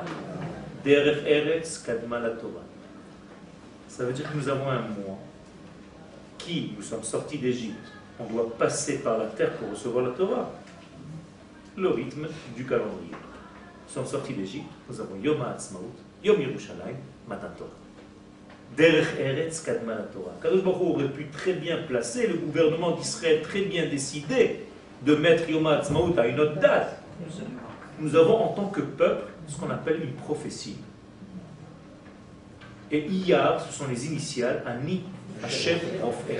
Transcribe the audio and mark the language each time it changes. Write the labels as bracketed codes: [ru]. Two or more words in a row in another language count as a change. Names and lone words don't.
[he] דרך ארץ קדמה לתורה. [fr] Ça veut dire que nous avons un mois qui, nous sommes sortis d'Égypte. On doit passer par la terre pour recevoir la Torah. Le rythme du calendrier. Nous sommes sortis d'Égypte, nous avons Yom HaAtzmaut, Yom Yerushalayim, Matan Torah. [he] דרך ארץ קדמה לתורה. קדוש ברוך הוא [fr] aurait pu très bien placer, le gouvernement d'Israël très bien décidé de mettre Yom HaAtzmaut à une autre date. Nous avons en tant que peuple ce qu'on appelle une prophétie. Et Iyar, ce sont les initiales [he] אני השם רופאך.